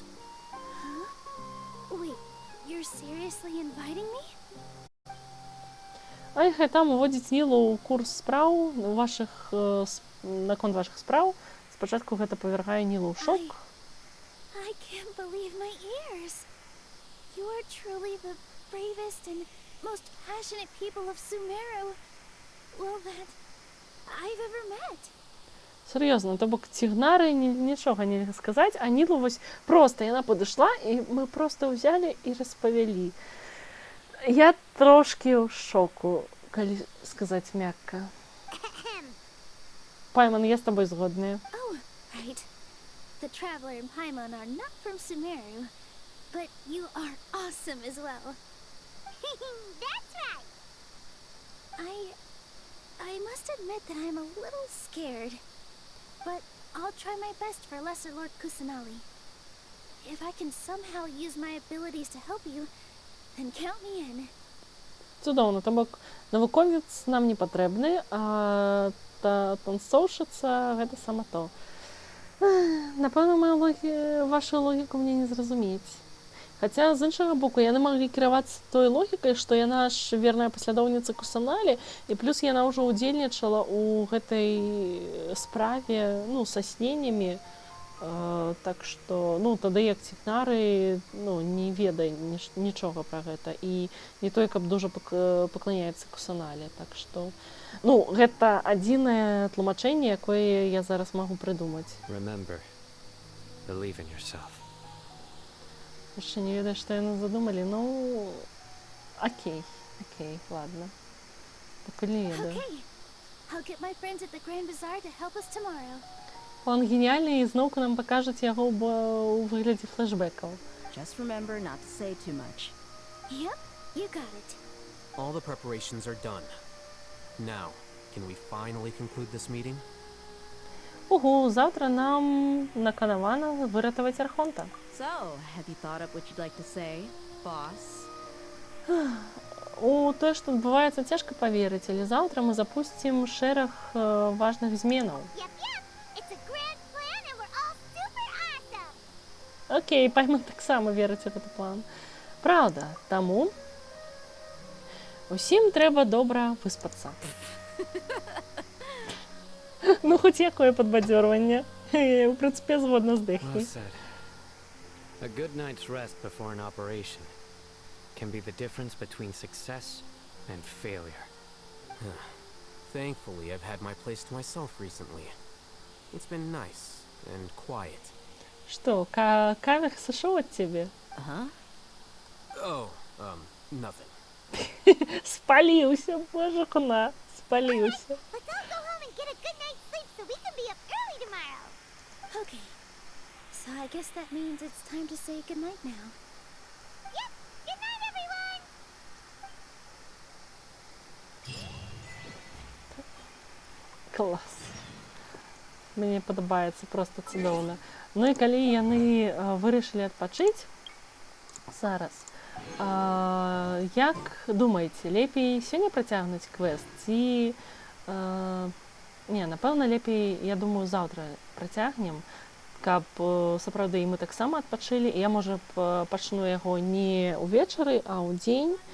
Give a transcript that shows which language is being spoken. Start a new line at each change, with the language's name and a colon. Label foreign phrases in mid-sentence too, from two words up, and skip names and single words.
English: Huh? Wait, you're seriously inviting me?
Belarusian: А іх там уводзіць Нілу ў курс спраў наконт вашых спраў. Спачатку гэта павяргае Нілу ў шок.
English: I can't believe my ears. You are truly the bravest and most passionate people of Sumero, well, that I've ever met.
Belarusian: Сур'ёзна, то бок цігнары нічога нельга сказаць, а Нілу вось проста яна падышла, і мы проста ўзялі і распавялі. Я трошкі ў шоку, калі сказаць мякка. Пайман, я з табой згодная.
English: Oh, right. The Traveler and Paimon are not from Sumeru, but you are awesome as well. That's right. I must admit that I'm a little scared, but I'll try my best for Lesser Lord Kusanali. If I can somehow use my abilities to help you, then count me in.
Belarusian: Цудоўна, то бок навуковец нам не патрэбны, а танцоўшыца гэта сама то. Напэўна, вашу логіку мне не зразумець. Хаця, з іншага боку, яны маглі кіравацца той логікай, што яна ж верная паслядоўніца Кусаналі, і плюс яна ўжо ўдзельнічала ў гэтай справе, са сненнямі. Так што, тады як цігнары, не ведае нічога пра гэта. І не той, каб дужа пакланяецца Кусаналі. Так што, гэта адзінае тлумачэнне, якое я зараз магу прыдумаць.
English: Remember, believe in yourself.
Belarusian: Яшчэ не ведаю, што яны задумалі, окей, ладно. Пакуль не ведаю.
English: I'll get my friends at the Grand Bazaar to help us tomorrow.
Belarusian: План геніальны, і зноўку нам пакажуць яго ў выглядзе флешбэкаў.
English: Just remember not to say too much. Yep, you got it. All the preparations are done. Now, can we finally conclude this meeting?
Belarusian: Заўтра нам наканавана выратаваць Архонта.
English: So, have you thought up what you'd like to say, boss?
Belarusian: У тое, што адбываецца, цяжка паверыць, але заўтра мы запусцім шэраг важных зменаў. Окей, Пайман таксама верыць у гэты план. Праўда, таму усім трэба добра выспацца. Хоць якое падбадзёрванне. У прынцыпе, згодна з Дэхі.
English: A good night's rest before an operation can be the difference between success and failure. Thankfully, I've had my place to myself recently. It's been nice and quiet.
Belarusian: Што, Кавих сышоў ад цябе?
English: Oh, nothing.
Belarusian: Спаліўся, божа куна, спаліўся.
English: Let's all go home and get a good night's sleep so we can be up early tomorrow. Okay. So I guess that means it's time to say goodnight now. Yep! Good night, everyone!
Belarusian: Клас. Мне падабаецца, проста цудоўна. І калі яны вырашылі адпачыць, зараз, як думаеце, лепей сёння працягнуць квест ці Не, напэўна, лепей, я думаю, заўтра працягнем, каб сапраўды і мы таксама адпачылі, і я, можа, пачну яго не ўвечары, а ў дзень.